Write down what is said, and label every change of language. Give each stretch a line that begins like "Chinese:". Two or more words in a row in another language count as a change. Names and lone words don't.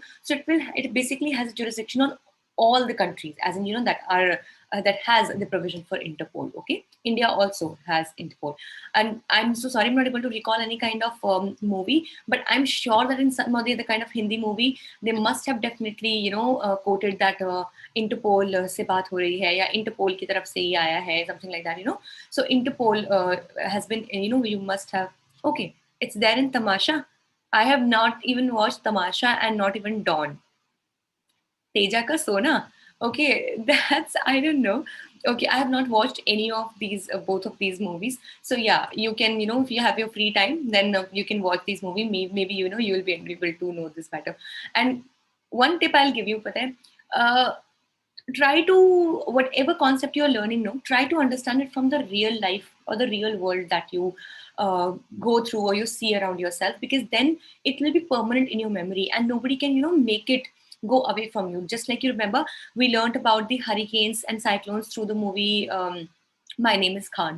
English: So it basically has a jurisdiction on all the countries, as in, that are that has the provision for Interpol. Okay, India also has Interpol, and I'm so sorry I'm not able to recall any kind of movie, but I'm sure that in some of the other kind of Hindi movie they must have definitely quoted that
Hindi: Interpol से बात हो रही है, या Interpol की तरफ़ से ही आया है,
English: something like that. So Interpol has been, you must have. Okay, it's there in Tamasha. I have not even watched Tamasha and not even Dawn. Teja ka Sona. Okay, that's, I don't know. Okay, I have not watched any of these, both of these movies. So yeah, you can, if you have your free time, then you can watch these movies. Maybe, you will be able to know this better. And one tip I'll give you,
Hindi: पता है,
English: try to, whatever concept you're learning, no, try to understand it from the real life or the real world that you go through or you see around yourself, because then it will be permanent in your memory and nobody can, make it go away from you. Just like, you remember, we learned about the hurricanes and cyclones through the movie My Name is Khan.